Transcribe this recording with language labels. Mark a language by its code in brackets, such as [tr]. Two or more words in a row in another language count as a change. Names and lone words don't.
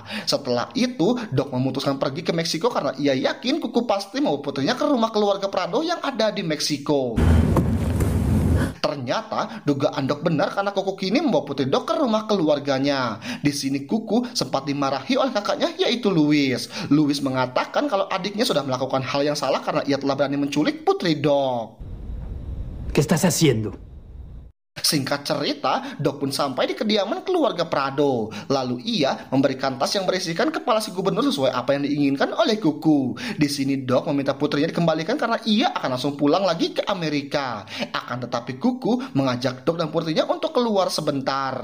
[id] Setelah itu, Doc memutuskan pergi ke Meksiko karena ia yakin Kuku pasti mau putrinya ke rumah keluarga Prado yang ada di Meksiko. Ternyata dugaan Dok benar karena Kuku kini membawa Putri Dok ke rumah keluarganya. Di sini Kuku sempat dimarahi oleh kakaknya yaitu Louis. Louis mengatakan kalau adiknya sudah melakukan hal yang salah karena ia telah berani menculik Putri Dok. [es] ¿Qué estás haciendo? [id] Singkat cerita, Dok pun sampai di kediaman keluarga Prado. Lalu ia memberikan tas yang berisikan kepala si gubernur sesuai apa yang diinginkan oleh Kuku. Di sini Dok meminta putrinya dikembalikan karena ia akan langsung pulang lagi ke Amerika. Akan tetapi Kuku mengajak Dok dan putrinya untuk keluar sebentar.